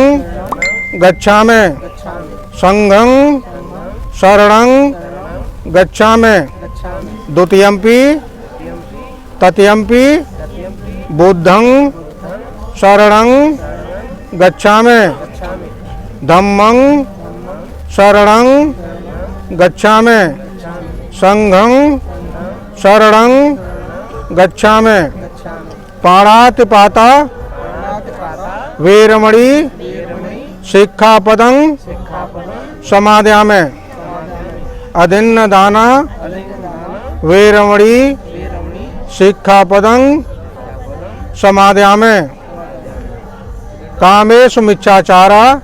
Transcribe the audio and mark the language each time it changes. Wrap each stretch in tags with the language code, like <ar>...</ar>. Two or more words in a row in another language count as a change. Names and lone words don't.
<pi>गच्छामि संघं शरणं गच्छामि द्वितीयंपि तृतीयंपि बुद्धं शरणं गच्छामि धम्मं शरणं गच्छामि संघं शरणं गच्छामि। पाणातिपाता वेरमणि सिक्खापदं समादयामि अदिन्न दाना वेरमणि शिक्षापदं समादयामि कामेषु मिच्छाचारा</pi>